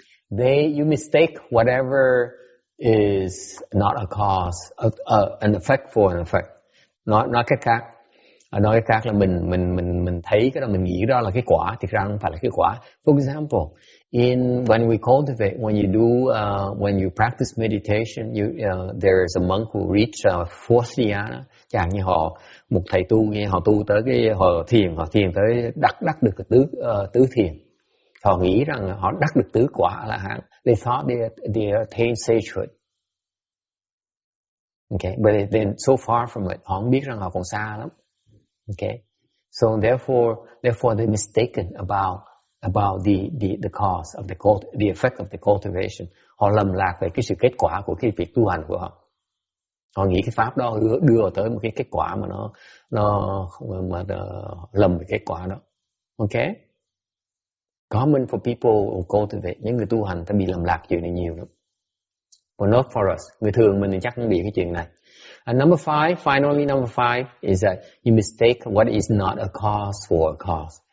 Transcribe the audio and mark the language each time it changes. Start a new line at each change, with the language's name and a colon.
English: You mistake whatever is not a cause, an effect for an effect.
Vietnamese: Nói cách khác, Nói khác là mình thấy cái đó, mình nghĩ đó là cái quả, thực ra không phải là cái quả.
English: For example, when we cultivate, when you practice meditation, there is a monk who reached fourth dhyana.
Vietnamese: Chẳng như một thầy tu, họ tu tới họ thiền tới đắc được cái tứ thiền. Họ nghĩ rằng họ đắc được tứ quả là hạng.
English: They thought they attained sagehood. Okay, but they're so far from it.
Vietnamese: Họ không biết rằng họ còn xa lắm.
English: Okay, so therefore they're mistaken about the cause of the effect of the cultivation.
Vietnamese: Họ lầm lạc về cái sự kết quả của cái việc tu hành của họ. Họ nghĩ cái pháp đó đưa tới một cái kết quả mà nó lầm về kết quả đó.
English: Okay, common for people who cultivate,
Vietnamese: những người tu hành ta bị lầm lạc chuyện này nhiều lắm.
English: But not for us.
Vietnamese: Người thường mình thì chắc không bị cái chuyện này.
English: And finally number five is that you mistake what is not a cause for a cause.